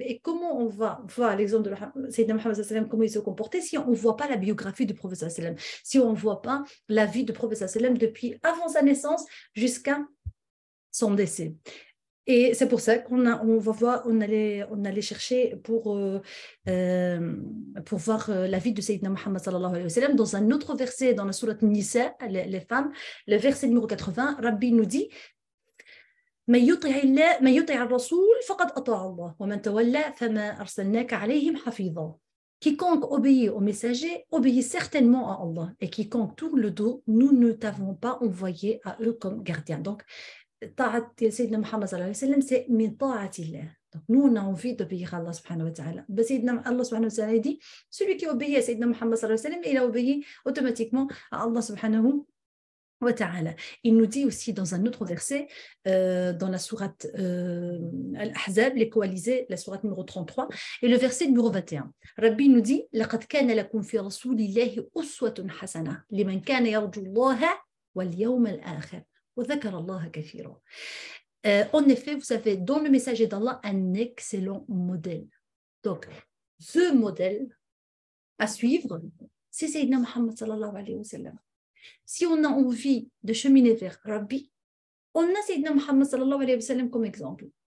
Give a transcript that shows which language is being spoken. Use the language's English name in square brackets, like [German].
[French] Et comment on va voir l'exemple de Sayyidina Muhammad sallallahu alayhi wa sallam, comment il se comportait, si on ne voit pas la biographie du prophète sallallahu alayhi wa sallam, si on ne voit pas la vie du prophète sallallahu alayhi wa sallam depuis avant sa naissance jusqu'à son décès. Et c'est pour ça on allait chercher pour voir la vie de Sayyidina Muhammad sallallahu alayhi wa sallam dans un autre verset dans la sourate Nisa, les femmes, le verset numéro 80. Rabbi nous dit: [Arabic] من يطع الرسول فقد أطاع الله ومن تولى فما أرسلناك عليهم حفيظا. [French] Quiconque obéit au messager obéit certainement à Allah, et quiconque tourne le dos, nous ne t'avons pas envoyé à eux comme gardiens. Donc, ta'at Sayyidina Muhammad sallallahu alayhi wa sallam, c'est min ta'atillah. Donc, nous, on a envie d'obéir à Allah subhanahu wa ta'ala. Allah subhanahu wa ta'ala dit: celui qui obéit à Sayyidina Muhammad sallallahu alayhi wa sallam, il a obéi automatiquement à Allah subhanahu wa ta'ala. Il nous dit aussi dans un autre verset, dans la sourate Al-Ahzab, les coalisés, la sourate numéro 33, et le verset numéro 21. Rabbi nous dit: [Arabic] لَقَدْ كَانَ لَكُمْ فِي رَسُولِ اللَّهِ أُسْوَةٌ حَسَنَةٌ لِمَنْ كَانَ يَرْجُو اللَّهَ وَالْيَوْمَ الْآخِرَ وَذَكَرَ اللَّهَ كَثِيرًا. [French] En effet, vous avez dans le messager d'Allah un excellent modèle. Donc, ce modèle à suivre, c'est Sayyidina Muhammad sallallahu alayhi wa sallam. Si on a envie de cheminer vers Rabbi, on a Sayyidina Muhammad sallallahu alayhi wa sallam comme exemple.